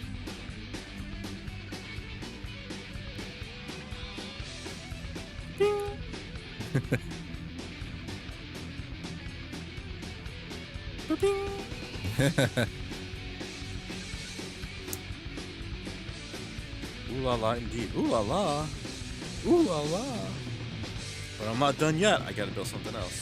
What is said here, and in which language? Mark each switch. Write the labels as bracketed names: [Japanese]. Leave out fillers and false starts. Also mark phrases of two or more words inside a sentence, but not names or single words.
[English] Ding. Booping. Ooh la la indeed. Ooh la la. Ooh la la. But I'm not done yet. I gotta build something else.